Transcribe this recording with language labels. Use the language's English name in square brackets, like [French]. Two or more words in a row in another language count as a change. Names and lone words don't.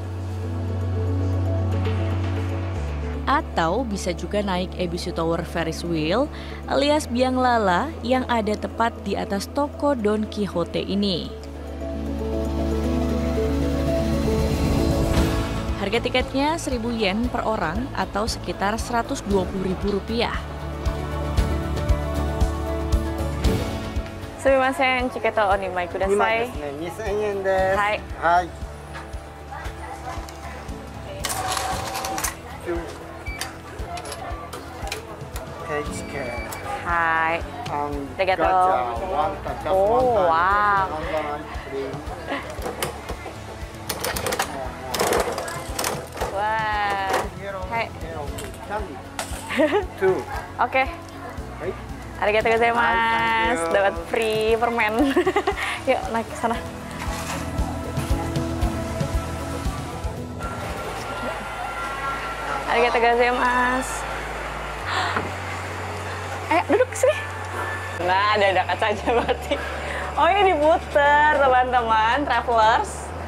[Indonesian] Atau bisa juga naik Ebisu Tower Ferris Wheel alias biang lala yang ada tepat di atas toko Don Quixote ini. Harga tiketnya 1.000 yen per orang atau sekitar Rp120.000. [Japanese] すみません、チケット二枚ください. 2,000 円です。はい。はい。 Hai. Arigatou. Arigatou. Oh, wow. Wah. Hai. [Indonesian] Oke. [Japanese] ありがとうございます. [Indonesian] Dapat free permen. Yuk naik ke sana. [Japanese] ありがとうございます. [Indonesian] Ayo duduk sini. Nah, ada kaca aja berarti. Oh, ini diputer teman-teman, travelers.